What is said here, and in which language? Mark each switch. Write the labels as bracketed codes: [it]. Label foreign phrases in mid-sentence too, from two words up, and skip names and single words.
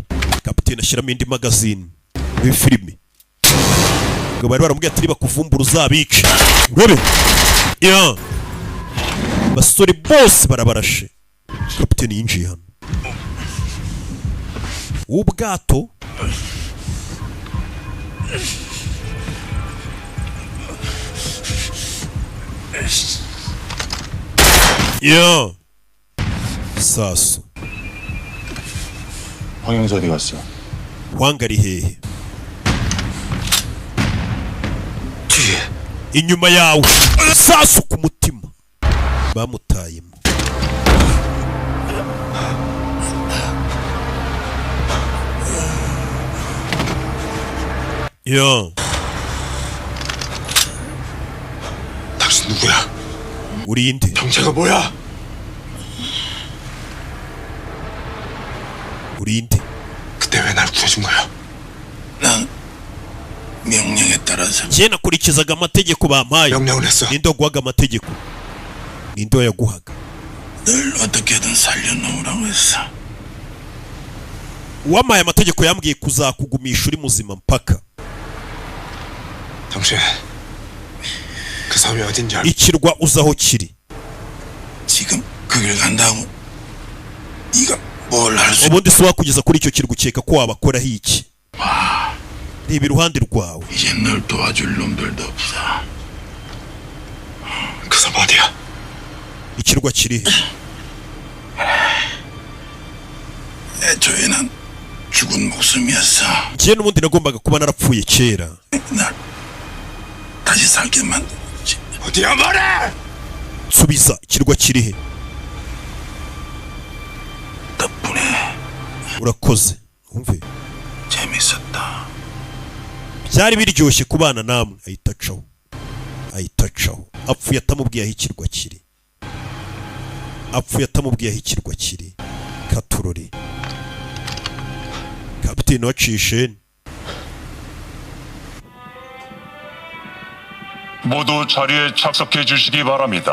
[rw] kapiteni ashyiramo indi magazine muri filime. ngo bari baramubwiye ati bakuvumbura uzabice. urebe basore bose barabarashe. kapiteni yinjiye hano. ubwato saso. [ko] 황영수 어디 갔어? [rw] Hwang ari hehe? inyuma yawe. saso ku mutima bamutayemo. [ko] 당신 누구야? 우리인데. 정체가 뭐야? 우리인데. 그때 왜 날 구해준 거야? 난 명령에 따라서. [rw] 쟤 nakurikizaga amategeko bampaye. [ko] 명령을 했어. [rw] ninde waguhaga amategeko? ninde wayaguhaga? [ko] 널 어떻게든 살려놓으라고 했어. [rw] uwampaye amategeko yambwiye kuzakugumisha uri muzima mpaka. [ko] 당신 그 섬이 어딘지 알아? [rw] ikirwa uzaho kiri. [ko] 지금 그 길 간다고 네가 뭘 할 수? [rw] ubundi si wakugeza kuri icyo kirwa ukeka ko wabakoraho iki? reba iruhande rwawe. [ko] 이제 널 도와줄 놈들도 없어. 그 섬 어디야? [rw] ikirwa kiri [ko] 애초에는 죽은 목숨이었어. [rw] njye n'ubundi nagombaga kuba narapfuye kera. [ko] 날 다시 살게 만들었지. 어디야 말해! [rw] subiza ikirwa kirihe urakoze umve byari biryoshye kubana namwe ahita acaho apfuye atamubwiye aho ikirwa kiri katurori kapiteni wacishe [ko] 모두 자리에 착석해 주시기 바랍니다.